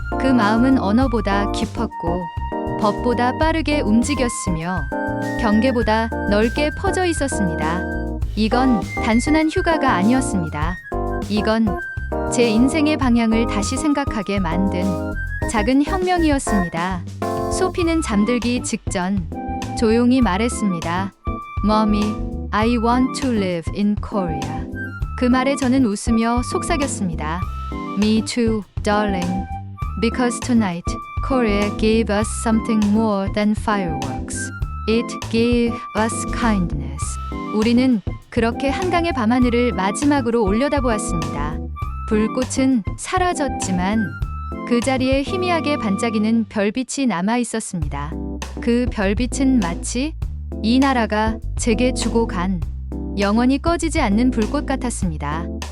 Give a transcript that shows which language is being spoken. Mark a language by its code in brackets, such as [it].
[ko] 그 마음은 언어보다 깊었고 법보다 빠르게 움직였으며 경계보다 넓게 퍼져 있었습니다. 이건 단순한 휴가가 아니었습니다. 이건 제 인생의 방향을 다시 생각하게 만든 작은 혁명이었습니다. 소피는 잠들기 직전 조용히 말했습니다. [en] Mommy, I want to live in Korea. [ko] 그 말에 저는 웃으며 속삭였습니다. [en] Me too, darling. Because tonight, Korea gave us something more than fireworks. It gave us kindness. [ko] 우리는 그렇게 한강의 밤하늘을 마지막으로 올려다보았습니다. 불꽃은 사라졌지만 그 자리에 희미하게 반짝이는 별빛이 남아 있었습니다. 그 별빛은 마치 이 나라가 제게 주고 간 영원히 꺼지지 않는 불꽃 같았습니다.